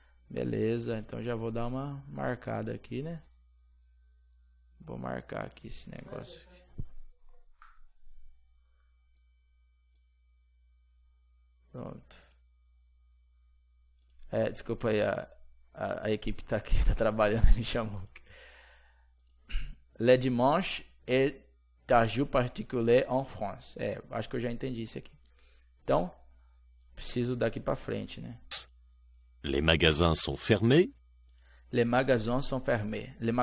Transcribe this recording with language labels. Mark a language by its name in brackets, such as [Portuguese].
[Portuguese] Beleza, então já vou dar uma marcada aqui, né? Vou marcar aqui esse negócio. Pronto. Desculpa aí, a equipe tá aqui, tá trabalhando, me chamou. [French] Le dimanche est un jour particulier en France. [Portuguese] Acho que eu já entendi isso aqui. Então, preciso daqui para frente, né? [French] Les magasins sont fermés. Les magasins sont fermés.